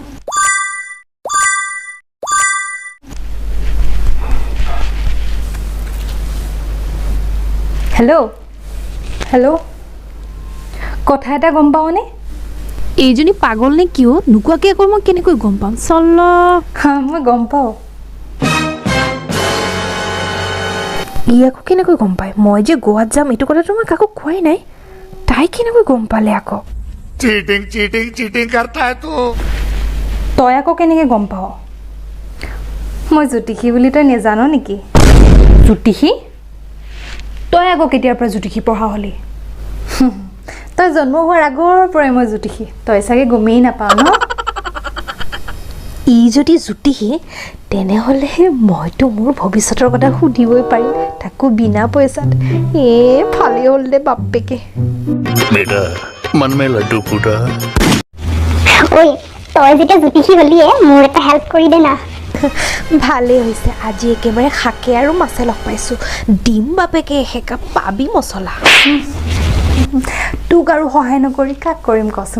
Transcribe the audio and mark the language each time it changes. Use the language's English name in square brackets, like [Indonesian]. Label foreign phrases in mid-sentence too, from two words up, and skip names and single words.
[Assamese] হেল্ল' হেল্ল' কথা এটা গম পাওঁনে? এইজনী পাগল নে কিয়? নোকোৱাকৈ আকৌ মই কেনেকৈ গম পাম? চল মই গম পাওঁ। ই আকৌ কেনেকৈ গম পায়? মই যে গোৱাত যাম এইটো কথাটো মই কাকো কোৱাই নাই। তাই কেনেকৈ গম পালে আকৌ? [Hindi] चीटिंग चीटिंग चीटिंग करता है तू। [Assamese] তই আকৌ কেনেকৈ গম পাৱ? মই জ্যোতিষী বুলি তই নেজানো নেকি? জ্যোতিষী? তই আকৌ কেতিয়াৰ পৰা জ্যোতিষী পঢ়া হ'লি? তই জন্ম হোৱাৰ আগৰ পৰাই মই জ্যোতিষী, তই চাগে গমেই নাপাৱ ন? ই যদি জ্যোতিষী তেনেহ'লে মইতো মোৰ ভৱিষ্যতৰ কথা সুধিবই পাৰিম, তাকো বিনা পইচাত। ভালেই হ'ল দে বাপেকে। [Hindi] बेटा मन में लड्डू फूटा। [Assamese] ঐ তই যেতিয়া জ্যোতিষী হলিয়ে মোৰ এটা হেল্প কৰি দে না। ভালেই হৈছে, আজি একেবাৰে শাকে আৰু মাছে লগ পাইছোঁ। দিম বাপেকে এসেকা, পাবি মছলা। তোক আৰু সহায় নকৰি কাক কৰিম কচোন?